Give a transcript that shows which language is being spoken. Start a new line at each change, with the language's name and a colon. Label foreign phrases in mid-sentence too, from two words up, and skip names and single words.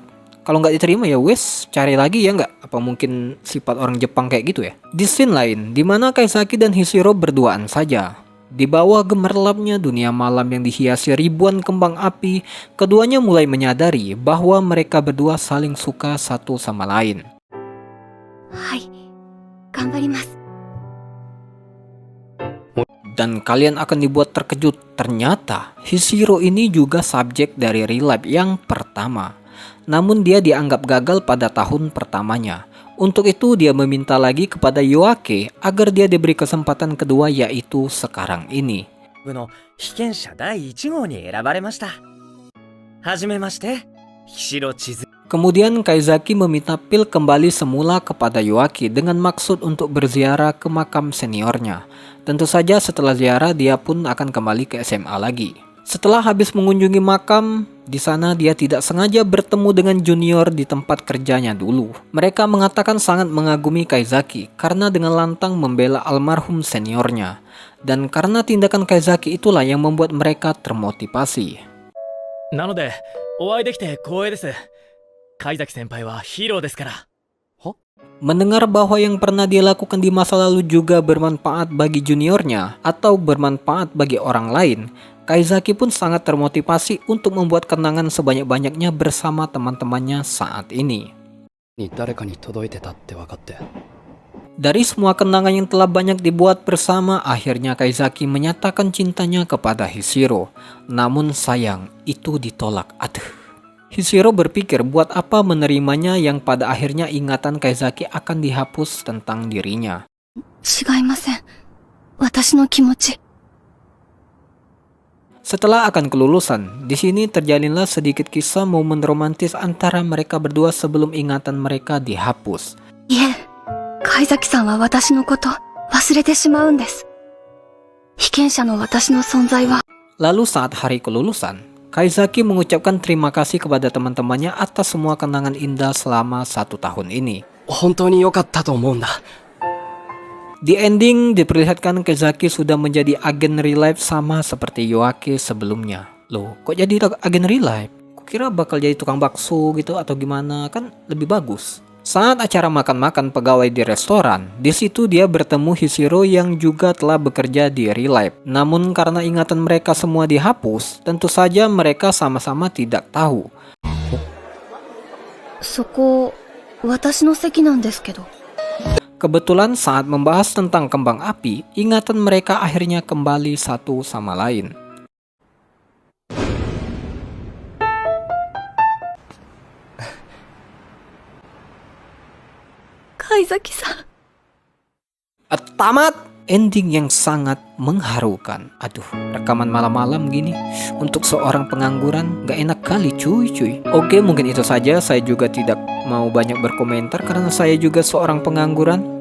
Indonesian: Kalau nggak diterima ya wes cari lagi ya nggak? Apa mungkin sifat orang Jepang kayak gitu ya? Di scene lain di mana Kaizaki dan Hishiro berduaan saja. Di bawah gemerlapnya dunia malam yang dihiasi ribuan kembang api, keduanya mulai menyadari bahwa mereka berdua saling suka satu sama lain.
Japanese: はい。頑張ります。
Indonesian: Dan kalian akan dibuat terkejut, ternyata Hishiro ini juga subjek dari
English: real life
Indonesian: yang pertama. Namun dia dianggap gagal pada tahun pertamanya. Untuk itu dia meminta lagi kepada Yoake agar dia diberi kesempatan kedua yaitu sekarang ini.
Japanese: 部の被験者第1号に選ばれました。はじめまして、Hishiro Chizu。
Indonesian: Kemudian Kaizaki meminta pil kembali semula kepada Yoaki dengan maksud untuk berziarah ke makam seniornya. Tentu saja setelah ziarah dia pun akan kembali ke SMA lagi. Setelah habis mengunjungi makam, di sana dia tidak sengaja bertemu dengan junior di tempat kerjanya dulu. Mereka mengatakan sangat mengagumi Kaizaki karena dengan lantang membela almarhum seniornya. Dan karena tindakan Kaizaki itulah yang membuat mereka termotivasi.
Japanese: なので、お会いできて光栄です。貝崎先輩はヒーローですから。
Indonesian: Mendengar bahwa yang pernah dia lakukan di masa lalu juga bermanfaat bagi juniornya atau bermanfaat bagi orang lain, Kaizaki pun sangat termotivasi untuk membuat kenangan sebanyak-banyaknya bersama teman-temannya saat ini.
Japanese: に誰かに届いてたって分かって。
Indonesian: Dari semua kenangan yang telah banyak dibuat bersama, akhirnya Kaizaki menyatakan cintanya kepada Hishiro. Namun sayang, itu ditolak. Aduh. Hishiro berpikir buat apa menerimanya yang pada akhirnya ingatan Kaizaki akan dihapus tentang dirinya.
Japanese: 違いません。私の気持ち。
Indonesian: Setelah akan kelulusan, di sini terjalinlah sedikit kisah momen romantis antara mereka berdua sebelum ingatan mereka dihapus.
Japanese: いえ、貝崎さんは私のこと忘れてしまうんです。被験者の私の存在は
Indonesian: Lalu saat hari kelulusan, Kaizaki mengucapkan terima kasih kepada teman-temannya atas semua kenangan indah selama 1 tahun ini.
Japanese: 本当に良かったと思うんだ。
Indonesian: Di ending diperlihatkan Kaizaki sudah menjadi agen
English: real life
Indonesian: sama seperti Yoake sebelumnya. Loh, kok jadi agen
English: real life?
Indonesian: Kukira bakal jadi tukang bakso gitu atau gimana, kan lebih bagus. Saat acara makan-makan pegawai di restoran, di situ dia bertemu Hishiro yang juga telah bekerja di
English: real life.
Indonesian: Namun karena ingatan mereka semua dihapus, tentu saja mereka sama-sama tidak tahu.
Japanese: そこ、私の席なんですけど。
Indonesian: Kebetulan saat membahas tentang kembang api, ingatan mereka akhirnya kembali satu sama lain.
Japanese: 貝崎さん。
Indonesian: Tamat! Ending yang sangat mengharukan. Aduh, rekaman malam-malam gini untuk seorang pengangguran gak enak kali cuy. Oke, mungkin itu saja. Saya juga tidak mau banyak berkomentar karena saya juga seorang pengangguran.